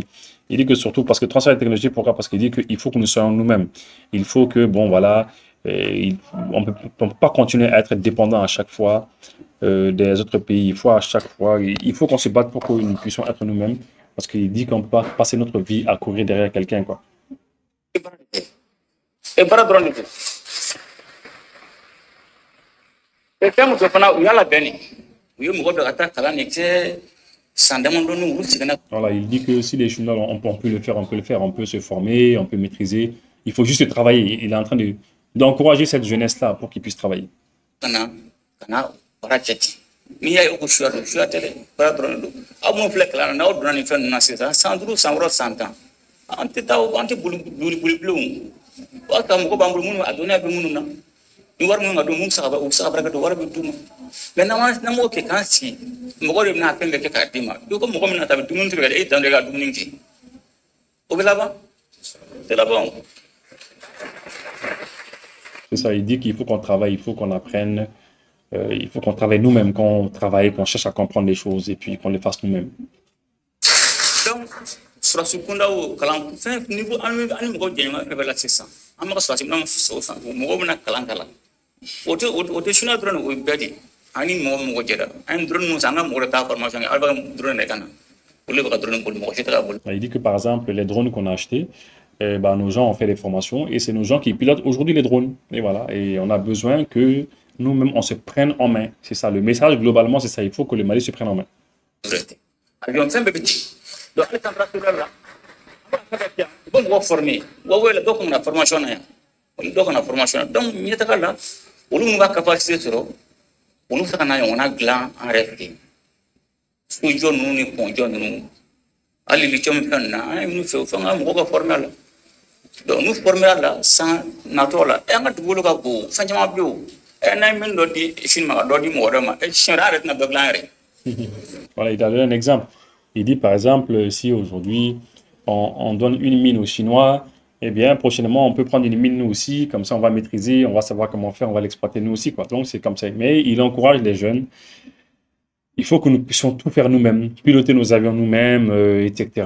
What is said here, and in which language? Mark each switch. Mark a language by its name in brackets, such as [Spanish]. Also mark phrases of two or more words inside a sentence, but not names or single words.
[French] Il dit que surtout, parce que transfert de technologie, pourquoi? Parce qu'il dit qu'il faut que nous soyons nous-mêmes. Il faut que, bon, voilà, on peut pas continuer à être dépendant à chaque fois des autres pays. Il faut à chaque fois, il faut qu'on se batte pour que nous puissions être nous-mêmes. Parce qu'il dit qu'on peut pas passer notre vie à courir derrière quelqu'un, quoi. [Bambara] E bara dɔrɔn de don. Fɛn min fana u y'a labɛn de. U ye mɔgɔ dɔ ka taa kalan de kɛ san damadɔni olu seginna. [French] Voilà, il dit que si les Chinois, on peut le faire, on peut le faire, on peut se former, on peut maîtriser. Il faut juste travailler. Il est en train d'encourager cette jeunesse-là pour qu'ils puissent travailler. [Bambara] Kana bara kɛ ten. N'i y'a ye ko suya don suya tɛ dɛ bara dɔrɔn de don. Aw minnu filɛ kalan na n'aw donna nin fɛn ninnu na sisan san 5 san 6 san 10 an tɛ taa an tɛ boli bilen o y'a sɔrɔ mɔgɔ b'an bolo minnu a dɔnniya bɛ minnu na ni wari minnu ka don mun bɛ se ka baara kɛ don wari bɛ d'u ma mɛ n'an m'o kɛ k'an sigi mɔgɔ de bɛna fɛn bɛɛ kɛ k'a d'i ma i ko mɔgɔ min na ta bɛ dumuni tigɛ e dan de ka dumuni kɛ o bɛ laban o tɛ laban o. [French] C'est ça, il dit qu'il faut qu'on travaille, il faut qu'on apprenne, il faut qu'on travaille nous-mêmes, qu'on travaille, qu'on cherche à comprendre les choses et puis qu'on les fasse nous-mêmes. Donc, [Bambara] surasi kundaw kalan fɛn niveau ani mɔgɔ jɛɲɔgɔn fɛn bɛɛ la sisan an bɛ ka surasi minɛnw san mɔgɔw bɛna kalan o tɛ suna dɔrɔn o ye bɛɛ de ani mɔgɔ jɛra an ye drone ninnu san an ka mɔgɔ de taa formation kɛ aw bɛ ka drone de ka na olu bɛ ka drone boli mɔgɔ si tɛ ka boli. [French] Il dit que par exemple les drones qu'on a achetés, ben, nos gens ont fait des formations et c'est nos gens qui pilotent aujourd'hui les drones. Et voilà, et on a besoin que nous-mêmes on se prenne en main. C'est ça, le message globalement c'est ça, il faut que le Mali se prenne en main. [Bambara] Avion fɛn bɛɛ bɛ ci. Donc, ale température là, bon mɔgɔ formé Huawei la dɔ kun na formation na yan dɔ kun na formation donc ɲɛtaga la olu minnu ka capacité sɔrɔ olu bɛ se ka na ɲɔgɔnna dilan an yɛrɛ fɛ yen sojɔ ninnu ni pɔnjɔ ninnu hali lithium fɛn ninnu na an ye minnu fɛ o fɛn ka mɔgɔw ka formé a la donc n'u formé a la san natɔ la an ka dugukolo ka bon fɛn caman bɛ yen o n'an ye min dɔ di Chine ma ka dɔ di mɔgɔ dɔ ma Chine wɛrɛ an yɛrɛ tɛna dɔ dilan an yɛrɛ. [French] Voilà, il a donné un exemple. Il dit par exemple, si aujourd'hui on donne une mine aux Chinois, eh bien prochainement on peut prendre une mine nous aussi, comme ça on va maîtriser, on va savoir comment faire, on va l'exploiter nous aussi, quoi. Donc c'est comme ça. Mais il encourage les jeunes. Il faut que nous puissions tout faire nous-mêmes, piloter nos avions nous-mêmes, etc.